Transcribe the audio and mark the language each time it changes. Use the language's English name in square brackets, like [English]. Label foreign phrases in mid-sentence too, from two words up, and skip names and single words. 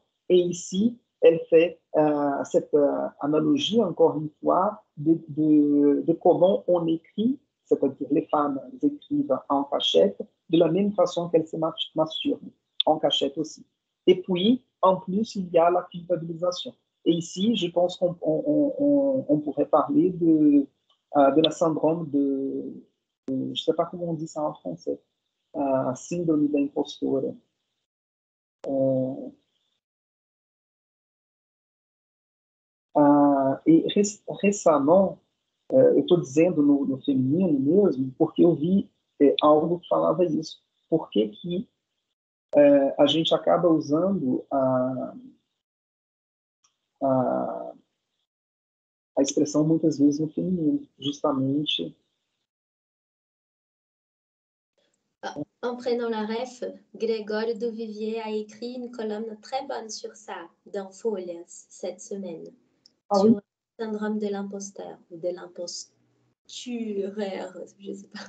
[French] Et ici, elle fait cette analogie, encore une fois, de comment on écrit, c'est-à-dire les femmes écrivent en cachette, de la même façon qu'elles se masturbent, en cachette aussi. Et puis, en plus, il y a la culpabilisation. Et ici, je pense qu'on pourrait parler de la syndrome je ne sais pas comment on dit ça en français, [Portuguese] síndrome da impostora. E récemment, eu estou dizendo no feminino mesmo, porque eu vi algo que falava isso. Por que a gente acaba usando a expressão muitas vezes no feminino, justamente. [French] En prenant la ref, Grégoire Duvivier a écrit une colonne très bonne sur ça, dans Folias, cette semaine, sur le syndrome de l'imposteur, ou de l'impostureur, je ne sais pas.